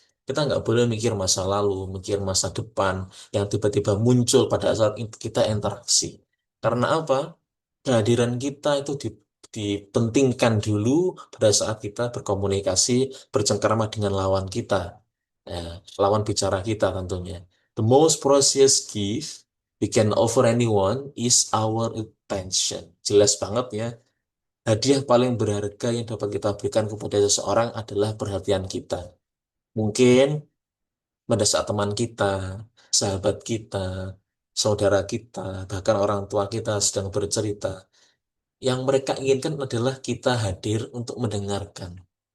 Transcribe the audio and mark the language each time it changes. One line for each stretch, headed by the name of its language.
Indonesian: Kita nggak boleh mikir masa lalu, mikir masa depan yang tiba-tiba muncul pada saat kita interaksi. Karena apa? Kehadiran kita itu dipentingkan dulu pada saat kita berkomunikasi, bercengkrama dengan lawan kita. Ya, lawan bicara kita tentunya.
English: The most precious gift we can offer anyone is our attention.
Indonesian: Jelas banget ya. Hadiah paling berharga yang dapat kita berikan kepada seseorang adalah perhatian kita. Mungkin pada saat teman kita, sahabat kita, saudara kita, bahkan orang tua kita sedang bercerita, yang mereka inginkan adalah kita hadir untuk mendengarkan.